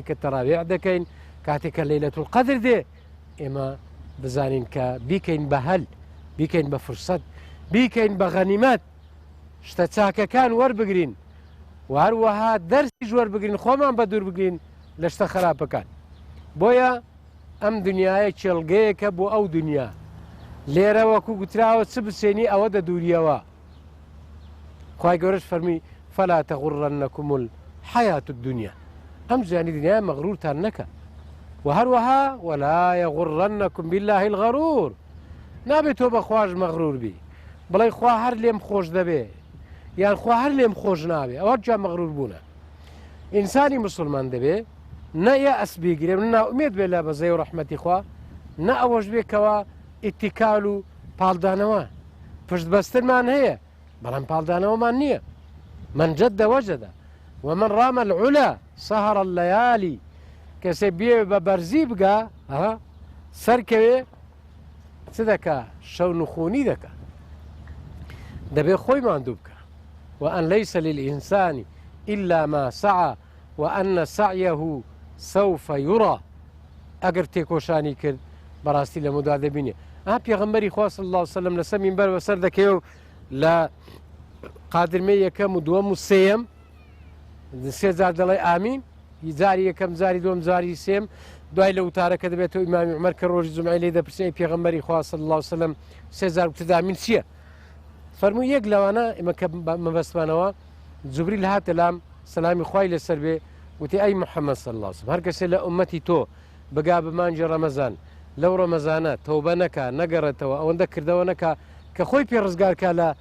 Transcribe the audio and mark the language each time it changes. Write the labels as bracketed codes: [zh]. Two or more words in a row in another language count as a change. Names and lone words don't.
[ckb] کە تەراویح دەکەین کاتێک کە لەیلەتول قەدر دێ ئێمە بزانین کە بیکەین بە هەل بیکەین بە فرسەت بیکەین بە غەنیمەت شتە چاکەکان وەربگرین و هەروەها دەرسیش وەربگرین خۆمان بە دوور بگرین لە شتە خراپەکان بۆیە ئەم دنیاە چێڵگەیەکە بۆ ئەو دنیا لێرە وەکو گوتراوە چ بسێنی ئەوە دەدووریەوە خوای گەورەش فەرمی [ar] فلا تغرنكم الحياة الدنيا [ckb] ئەم ژیانی دنیا مەغرورتان نەکە وهروەها [ar] ولا يغرنكم بالله الغرور [ckb] نابێت تۆ بەخواش مەغرور بی بڵێ خوا هەر لێم خۆش دەبێ یان خوا هەر لێم خۆش نابێ ئەوە جا مەغرور بوونە ئینسانی مسلمان دەبێ نە یەئەس بیگرێ ناومێد بێ لە بەزەی و ڕەحمەتی خوا نە ئەوەش بێکەوە ئیتیکال و پاڵدانەوە پشتبەستنمان هەیە بەڵام پاڵدانەوەمان نییە [ar] من جد وجد ومن رام العلا سهر الليالي [ckb] کەسێ بێ بە بەرزی بگا سەرکەوێ چ دەکا شەو نخۆنی دەکا دەبێ خۆی ماندوو بکە [ar] وأن ليس للإنسان إلا ما سعى وأن سعيه سوف يرى [ckb] ئەگەر تێکۆشانی کرد بەڕاستی لە مدا دەبینێ پێغەمبەری خوا [ar] صلی الله عليه وسلم [ckb] لەسەر مینبەر بەسەر دەکەوێ و لە قادرمەی یەکەم و دووەم و سێیەم سێ جار دەڵێ ئامین جاری یەکەم جاری دووەم جاری سێم دوای لە وتارەکە دەبێتەوە ئیمامی عومەر کە ڕۆژی جومعەی لێ دەپرسێ پێغەمبەری خوا [ar] صلی الله عليه وسلم [ckb] سێ جار وتە ئامین چییە فەرمووی یەک لەوانە ئێمە کە مەبەستمانەوە جوبریل هاتە لام سەلامی خوای لەسەر بێ وتی ئەی محەممەد [ar] صلی الله عليه وسلم [ckb] هەر کەسێ لە ئومەتی تۆ بگا بە مانجی ڕەمەزان لەو ڕەمەزانە تەوبە نەکا نەگەڕێتەوە ئەوەندە کردەوە نەکا کە خۆی پێ ڕزگارکە